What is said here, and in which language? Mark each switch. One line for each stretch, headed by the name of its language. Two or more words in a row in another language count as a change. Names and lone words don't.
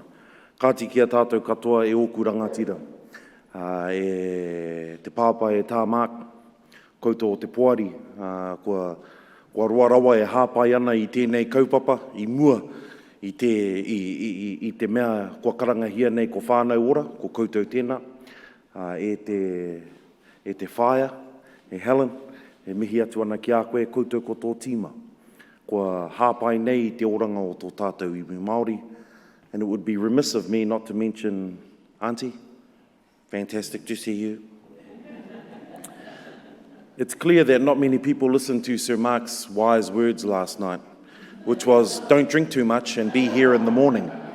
Māori: Kāti ki a tātou katoa e oku rangatira, e te pāpai e tā māk, koutou o te poari, kua roa rawa e hāpai ana I tēnei kaupapa, I mua, I te mea kua karangahia nei ko Whanau Ora, ko koutou tēnā, e te whaia, e Helen, e mihi atu ana ki a koe, koutou ko tō tīma, kua hāpai nei I te oranga o tō tātou iwi Māori.
English: And it would be remiss of me not to mention Auntie. Fantastic to see you. It's clear that not many people listened to Sir Mark's wise words last night, which was, don't drink too much and be here in the morning.